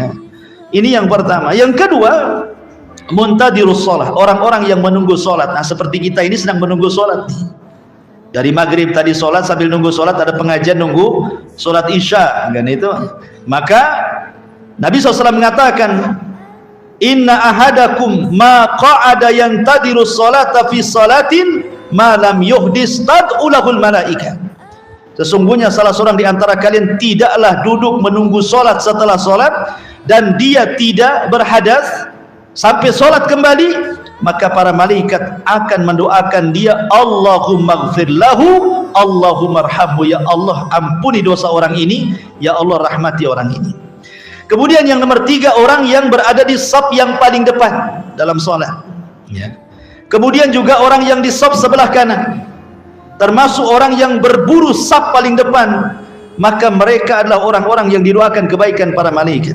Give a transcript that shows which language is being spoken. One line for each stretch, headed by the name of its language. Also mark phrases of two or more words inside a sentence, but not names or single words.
Indonesian: Ini yang pertama. Yang kedua,
Arabic: منتظر الصلاة,
Indonesian: orang-orang yang menunggu sholat. Nah, seperti kita ini sedang menunggu sholat nih. Dari maghrib tadi sholat, sambil nunggu sholat ada pengajian, nunggu sholat isya kan itu. Maka Nabi SAW mengatakan,
Arabic: إن أحدكم ما قعد ينتظر الصلاة في صلاة ما لم يحدث تدعو له الملائكة.
Indonesian: Sesungguhnya salah seorang di antara kalian tidaklah duduk menunggu sholat setelah sholat dan dia tidak berhadas sampai sholat kembali, maka para malaikat akan mendoakan dia,
Arabic: اللهم اغفر له، اللهم ارحمه,
Indonesian: ya Allah ampuni dosa orang ini, ya Allah rahmati orang ini. Kemudian yang nomor 3, orang yang berada di shaf yang paling depan dalam sholat, ya. Kemudian juga orang yang di shaf sebelah kanan, termasuk orang yang berburu shaf paling depan, maka mereka adalah orang-orang yang didoakan kebaikan para malaikat.